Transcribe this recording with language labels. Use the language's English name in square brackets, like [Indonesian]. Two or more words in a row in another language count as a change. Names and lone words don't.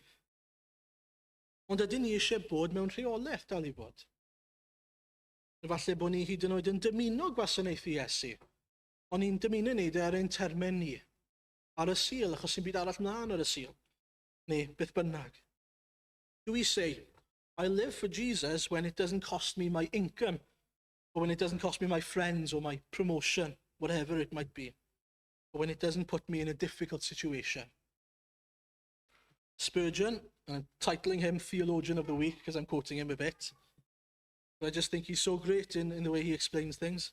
[Welsh] Ond ydyn ni eisiau bod mewn rheolaeth dal i bod. Falle bod ni hyd yn oed yn dymuno gwasanaethu Iesu, ond ni'n dymuno wneud ar ein termau ni, ar y sul, achos sy'n byd arall mlaen ar y sul, neu beth bynnag. [English] Do we say, I live for Jesus when it doesn't cost me my income, or when it doesn't cost me my friends or my promotion, whatever it might be, or when it doesn't put me in a difficult situation? Spurgeon, and I'm titling him Theologian of the Week because I'm quoting him a bit, but I just think he's so great in the way he explains things.